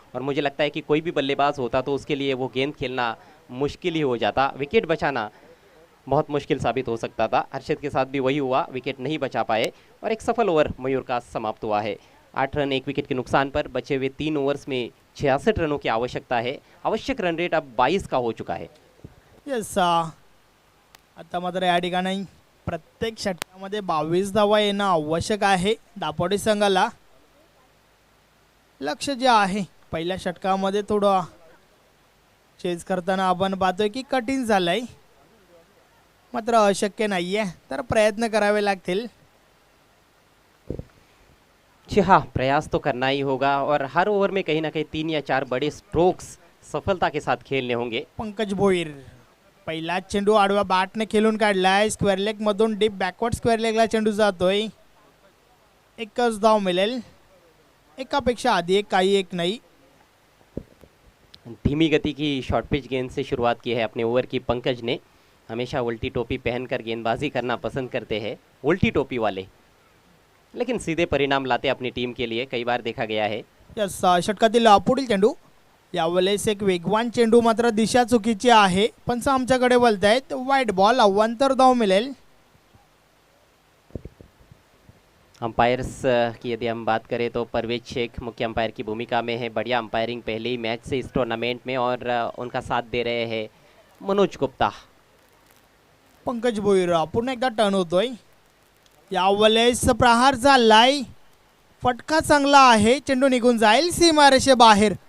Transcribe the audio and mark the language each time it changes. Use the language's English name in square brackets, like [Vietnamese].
[Hindi] और मुझे लगता है कि कोई भी बल्लेबाज होता तो उसके लिए वो गेंद खेलना मुश्किल ही हो जाता. विकेट बचाना बहुत मुश्किल साबित हो सकता था. हर्षद के साथ भी वही हुआ, विकेट नहीं बचा पाए और एक सफल ओवर मयूर का समाप्त हुआ है. 8 रन 1 विकेट के नुकसान पर बचे हुए 3 ओवर्स में 66 रनों की आवश्यकता है. आवश्यक रन रेट अब 22 का हो चुका है. [Marathi] यस, आता मात्र या ठिकाणी प्रत्येक षटकामध्ये 22 धावा येणं आवश्यक आहे दापोडे संघाला. लक्ष जे आहे पहिल्या षटकामध्ये थोडं चेज करताना आपण पाहतोय की कठीण झालंय, मात्र अशक्य नाहीये, तर प्रयत्न करावे लागतील. [Hindi] जी हाँ, प्रयास तो करना ही होगा और हर ओवर में कहीं ना कहीं 3 या 4 बड़े स्ट्रोक्स सफलता के साथ खेलने होंगे. [Marathi] पंकज भोईर पहिला चेंडू आडव्या बॅटने खेळून काढलाय. स्क्वेअर लेग मधून डीप बॅकवर्ड स्क्वेअर लेगला चेंडू जातोय. एकच धाव मिळेल. एकापेक्षा आधी एक, काही एक नाही. [Hindi] धीमी गति की शॉर्ट पिच गेंद से शुरुआत की है अपने ओवर की पंकज ने. हमेशा उल्टी टोपी पहनकर गेंदबाजी करना पसंद करते हैं उल्टी टोपी वाले. लेकिन सीधे परिणाम लाते अपनी टीम के लिए कई बार देखा गया है. [Marathi] यस षटकातील पुढील चेंडू. यावेळेस एक वेगवान चेंडू, मात्र दिशा चुकीची आहे. पंच आमच्याकडे बोलत आहेत वाईट बॉल, अवांतर धाव मिळेल. [Hindi] अंपायर्स की यदि हम बात करें तो परवेज शेख मुख्य अंपायर की भूमिका में है. बढ़िया अंपायरिंग पहले ही मैच से इस टूर्नामेंट में, और उनका साथ दे रहे हैं मनोज गुप्ता. [Marathi] पंकज भोईर पुन्हा एकदा टर्न होतोय. यावेळेस प्रहार चाललाय, फटका चांगला आहे, चेंडू निघून जाईल सीमारेषे बाहेर.